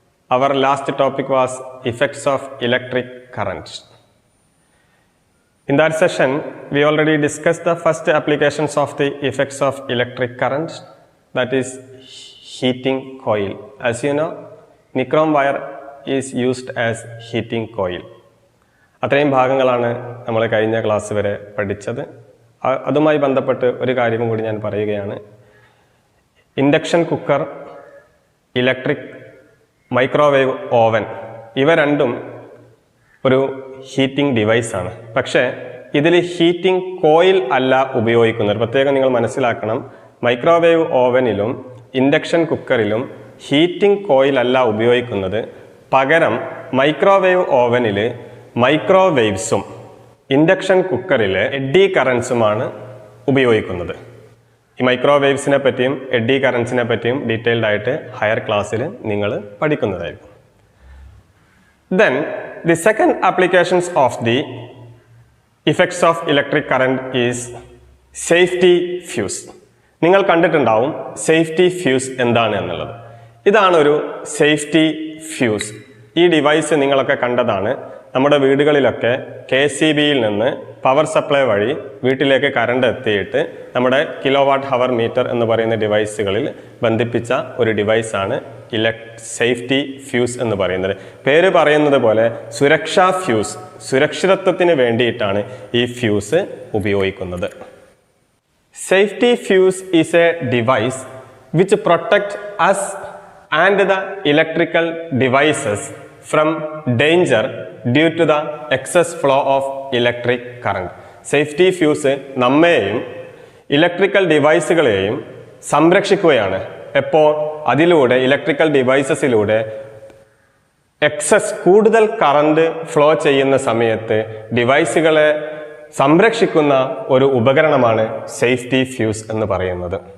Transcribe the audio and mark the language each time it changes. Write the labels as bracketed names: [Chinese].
[English] Our last topic was effects of electric current. In that session, we already discussed the first applications of the effects of electric current, that is heating coil. As you know, nichrome wire is used as heating coil. [Malayalam] അത്രയും ഭാഗങ്ങളാണ് നമ്മൾ കഴിഞ്ഞ class വരെ പഠിച്ചത്. അതുമായി ബന്ധപ്പെട്ട് ഒരു കാര്യം കൂടി ഞാൻ പറയുകയാണ്. Induction cooker, electric microwave oven, ഇവ രണ്ടും ഒരു ഹീറ്റിംഗ് ഡിവൈസാണ്. പക്ഷേ ഇതിൽ ഹീറ്റിംഗ് കോയിൽ അല്ല ഉപയോഗിക്കുന്നത്. പ്രത്യേകം നിങ്ങൾ മനസ്സിലാക്കണം, മൈക്രോവേവ് ഓവനിലും ഇൻഡക്ഷൻ കുക്കറിലും ഹീറ്റിംഗ് കോയിൽ അല്ല ഉപയോഗിക്കുന്നത്. പകരം മൈക്രോവേവ് ഓവനിൽ മൈക്രോവേവ്സും ഇൻഡക്ഷൻ കുക്കറിൽ എഡ്ഡി കറൻസുമാണ് ഉപയോഗിക്കുന്നത്. ഈ മൈക്രോവേവ്സിനെ പറ്റിയും എഡ്ഡി കറൻസിനെ പറ്റിയും ഡീറ്റെയിൽഡ് ആയിട്ട് ഹയർ ക്ലാസ്സിൽ നിങ്ങൾ പഠിക്കുന്നതായിരിക്കും. [English] Then the second applications of the effects of electric current is safety fuse. [Malayalam] നിങ്ങൾ കണ്ടിട്ടുണ്ടാവും സേഫ്റ്റി ഫ്യൂസ് എന്താണ് എന്നുള്ളത്. ഇതാണ് ഒരു സേഫ്റ്റി ഫ്യൂസ്. ഈ ഡിവൈസ് നിങ്ങളൊക്കെ കണ്ടതാണ്. നമ്മുടെ വീടുകളിലൊക്കെ KCBയിൽ നിന്ന് പവർ സപ്ലൈ വഴി വീട്ടിലേക്ക് കറണ്ട് എത്തിയിട്ട് നമ്മുടെ കിലോവാട്ട് ഹവർ മീറ്റർ എന്ന് പറയുന്ന ഡിവൈസുകളിൽ ബന്ധിപ്പിച്ച ഒരു ഡിവൈസാണ് സേഫ്റ്റി ഫ്യൂസ് എന്ന് പറയുന്നത്. പേര് പറയുന്നത് പോലെ സുരക്ഷാ ഫ്യൂസ്, സുരക്ഷിതത്വത്തിന് വേണ്ടിയിട്ടാണ് ഈ ഫ്യൂസ് ഉപയോഗിക്കുന്നത്. [English] Safety fuse is a device which protects us and the electrical devices from danger due to the excess flow of electric current. [Malayalam] Safety fuse നമ്മെയും ഇലക്ട്രിക്കൽ ഡിവൈസുകളെയും സംരക്ഷിക്കുകയാണ്. എപ്പോൾ അതിലൂടെ ഇലക്ട്രിക്കൽ ഡിവൈസസിലൂടെ കൂടുതൽ കറണ്ട് ഫ്ലോ ചെയ്യുന്ന സമയത്ത് ഡിവൈസുകളെ സംരക്ഷിക്കുന്ന ഒരു ഉപകരണമാണ് സേഫ്റ്റി ഫ്യൂസ് എന്ന് പറയുന്നത്.